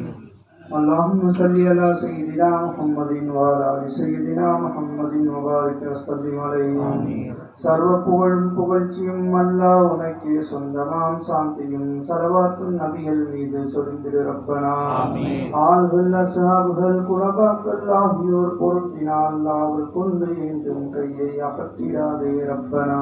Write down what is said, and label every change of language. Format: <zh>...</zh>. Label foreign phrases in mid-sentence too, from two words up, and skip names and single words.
<ar>اللهم صل على سيدنا محمد وعلى آل سيدنا محمد وبارك وسلم عليه. Amin.</ar> <ta>சர்வ புகழும் புகழ்ச்சியும் அல்லாஹ் உனக்கே சொந்தமாம். சாந்தியும் சலவாத்தும் நபிகள் மீது சொரிந்திடு ரப்பனா. ஆள்கள் அஸ்ஹாபுகள் குலபாக்கள் ஆகியோர் பொருட்டினால் அல்லாஹ்வுல் கொண்டு என்றும் கையை அகற்றிடாதே ரப்பனா.</ta>